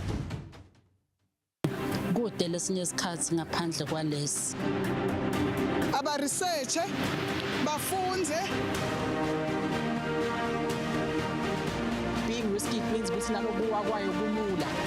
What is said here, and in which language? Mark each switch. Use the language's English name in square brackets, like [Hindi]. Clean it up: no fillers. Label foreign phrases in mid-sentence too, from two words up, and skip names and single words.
[Swati] Kude lesinye isikhathi ngaphandle kwalesi aba-research bafunze. [English] Being risky means [Swati] ukuthi nalokuwa kwayo kulula.